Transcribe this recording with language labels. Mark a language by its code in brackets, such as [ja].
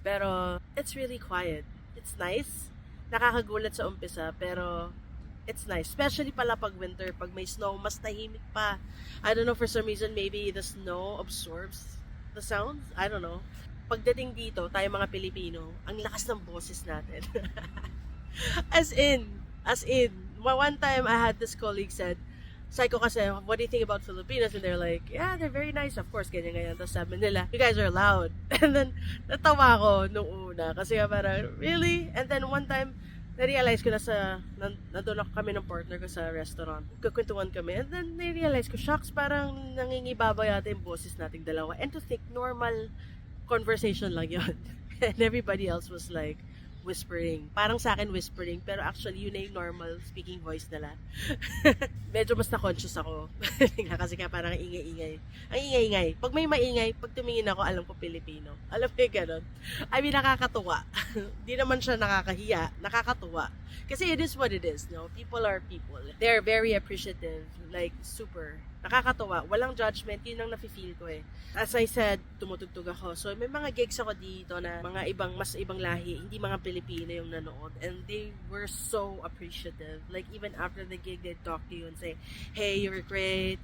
[en] Pero it's really quiet. It's nice. [tl] Nakakagulat sa umpisa, [en] pero It's nice. Especially [tl] pala pag winter, pag may snow, mas tahimik pa. [en] I don't know, for some reason, maybe the snow absorbs the sounds. I don't know. [tl] Pagdating dito, tayo mga Pilipino, ang lakas ng boses natin. [en] As in, one time I had this colleague said, Psycho kasi, what do you think about Filipinos? And they're like, yeah, they're very nice, of course, ganyan. [tl] Tapos sabi nila, [en] you guys are loud. [tl] And then, natawa ko nung una. Kasi nga parang, really? And then one time, na-realize ko nandun ako kami ng partner ko sa restaurant. Kukwentuhan kami. And then, na-realize ko, shucks, parang nangingibaba yata yung boses nating dalawa. [en] And to think, normal conversation lang yun. And everybody else was like, whispering. [tl] Parang sa akin whispering, pero actually yun na yung normal speaking voice nila. Medyo mas na-conscious ako. Kasi nga parang ingay-ingay. Ang ingay-ingay. Pag may maingay, pag tumingin ako, alam ko Pilipino. Alam mo yung ganun. [en] I mean, [tl] nakakatuwa. Di naman siya nakakahiya. Nakakatuwa. Kasi [en] it is what it is, no? People are people. They're very appreciative. [tl] Like, super. Nakakatuwa. Walang judgment. Yun ang nafe-feel ko eh. As I said, tumutugtog ako. So, may mga gigs ako dito na mga mas ibang lahi. Hindi mga Pilipino yung nanood. [en] And they were so appreciative. Like, even after the gig, they'd talk to you and say, hey, you were great.